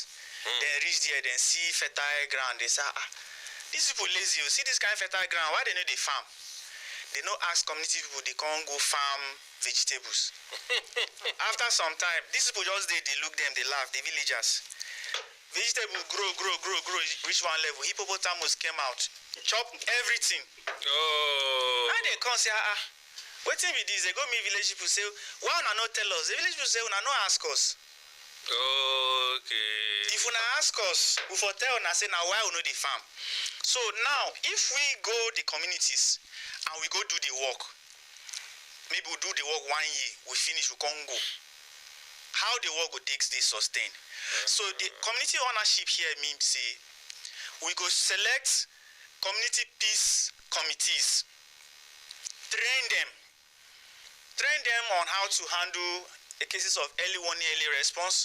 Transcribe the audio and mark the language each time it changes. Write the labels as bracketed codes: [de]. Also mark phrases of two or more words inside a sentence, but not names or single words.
[pcm] Then reach there, then see fertile ground. They say, these people lazy. You see this kind of fertile ground, why they know they farm? They no ask community people, they can't go farm vegetables. After some time, these people just they look them, they laugh, the villagers. Vegetable grow, reach one level. Hippopotamus came out, chop everything. And they come say, wetin be this? They go meet village people say, why una not tell us? The village people say, una no ask us. Okay. If una ask us, we for tell una say na why we no dey farm. So now, if we go the communities and we go do the work, maybe we do the work 1 year, we finish, we can't go. How the work go take stay sustained? So the community ownership here means say we go select community peace committees, train them on how to handle the cases of early warning, early response.